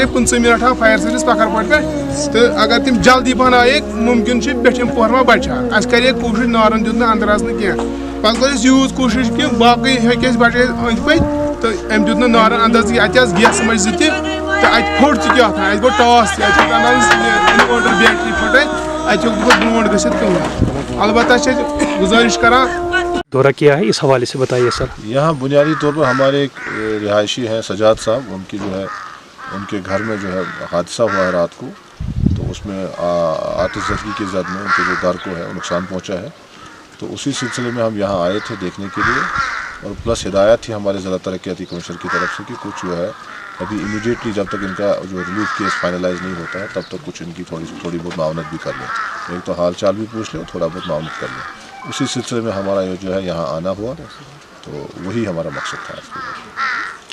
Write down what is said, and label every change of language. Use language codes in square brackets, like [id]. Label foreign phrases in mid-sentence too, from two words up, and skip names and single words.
[ks] 15 منٹ آو فایر سٔروِس پکھرپٹ پٮ۪ٹھ تہٕ اگر تِم جلدی بنٲیِکھ مُمکِن چھُ پیٚٹھِم پوہر ما بچہِ ہا اَسہِ کرے کوٗشِش نارن دیُت نہٕ اندر اژنہٕ کینٛہہ پتہٕ کوٚر اَسہِ یوٗت کوٗشِش کہِ باقٕے ہیٚکہِ اَسہِ بچٲیِتھ أنٛدۍ پٔکۍ تہٕ أمۍ دیُت نہٕ نارن اندر اَتہِ آسہٕ گیسہٕ مٔجہِ 2 تہِ تہٕ اَتہِ پھوٚٹ تہِ کیٛاہ تام اَتہِ گوٚو ٹاس تہِ اَتہِ ہیوٚک اِنوٲٹر بیٹری پھٕٹے اَتہِ ہیوٚک نہٕ برونٛٹھ گٔژھِتھ کٕہٕنۍ البتہ چھِ أسۍ گُزٲرِش کران [ur] دورہ کیا ہے اس حوالے سے بتائیے سر. یہاں بنیادی طور پر ہمارے ایک رہائشی ہیں سجاد صاحب ان کی جو ہے ان کے گھر میں جو ہے حادثہ ہوا ہے رات کو تو اس میں آتش زدگی کی زد میں ان کے جو گھر کو ہے نقصان پہنچا ہے تو اسی سلسلے میں ہم یہاں آئے تھے دیکھنے کے لیے اور پلس ہدایت تھی ہمارے ضلع ترقیاتی کمیشن کی طرف سے کہ کچھ جو ہے ابھی امیڈیٹلی جب تک ان کا جو [en] relief case [ur] فائنلائز نہیں ہوتا ہے تب تک کچھ ان کی تھوڑی بہت معاونت بھی کر لیں ایک تو حال چال بھی پوچھ لیں تھوڑا بہت معاونت کر لیں اسی سلسلے میں ہمارا جو ہے یہاں آنا ہوا تو وہی ہمارا مقصد تھا آج کے